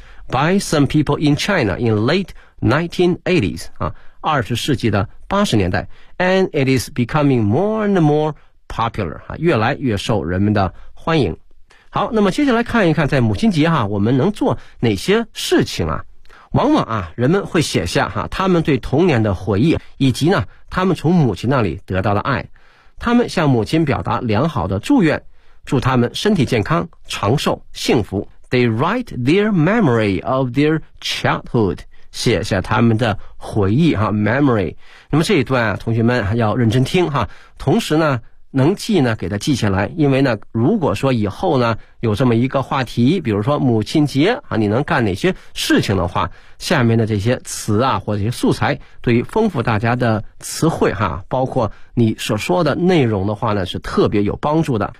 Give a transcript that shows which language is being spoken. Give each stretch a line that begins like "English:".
English: By some people in China in late 1980s
Chinese: 20世纪的80年代，
English: and it is becoming more and more popular，
Chinese: 越来越受人们的欢迎。好，那么接下来看一看在母亲节我们能做哪些事情往往啊，人们会写下哈、啊、他们对童年的回忆，以及呢他们从母亲那里得到的爱，他们向母亲表达良好的祝愿，祝他们身体健康、长寿、幸福。
English: They write their memory of their childhood，
Chinese: 写下他们的回忆哈、啊、
English: memory。
Chinese: 那么这一段啊，同学们要认真听哈、啊，同时呢。能记呢给他记下来，因为呢如果说以后呢有这么一个话题，比如说母亲节啊，你能干哪些事情的话，下面的这些词啊或者这些素材对于丰富大家的词汇哈、啊、包括你所说的内容的话呢是特别有帮助的。